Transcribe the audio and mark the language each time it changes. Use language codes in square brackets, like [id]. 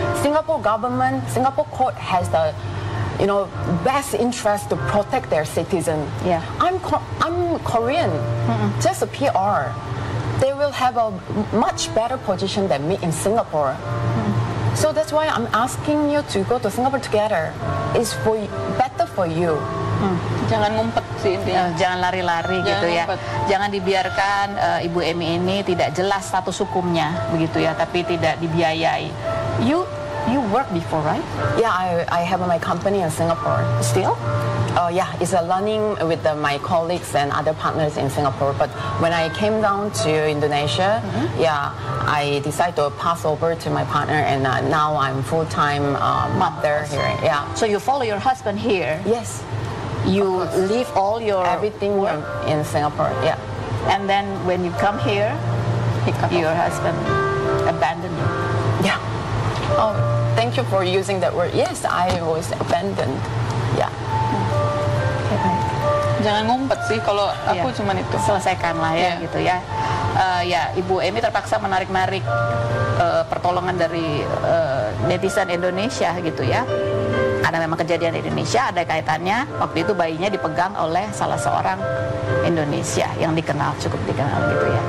[en] Singapore government, Singapore court has the best interest to protect their citizen. Yeah. I'm Korean, just a PR. They will have a much better position than me in Singapore. So that's why I'm asking you to go to Singapore together. It's better for you. [id] Jangan ngumpet sih intinya. Jangan lari-lari gitu ya. Jangan dibiarkan Ibu Emi ini tidak jelas status hukumnya, begitu ya, tapi tidak dibiayai. [en] You work before, right? Yeah, I have my company in Singapore. Still? Yeah, it's a learning with my colleagues and other partners in Singapore. But when I came down to Indonesia, I decided to pass over to my partner, and now I'm full-time mother here. Yeah. So you follow your husband here? Yes. You leave all your everything work in Singapore. Yeah. And then when you come here, your husband abandoned you? Yeah. Oh, thank you for using that word. Yes, I was abandoned. Yeah. [id] Jangan ngumpet sih, kalau aku cuman itu. Selesaikanlah ya, gitu ya. Ya, Ibu Emi terpaksa menarik-narik pertolongan dari netizen Indonesia gitu ya. Karena memang kejadian di Indonesia ada kaitannya. Waktu itu bayinya dipegang oleh salah seorang Indonesia yang cukup dikenal gitu ya.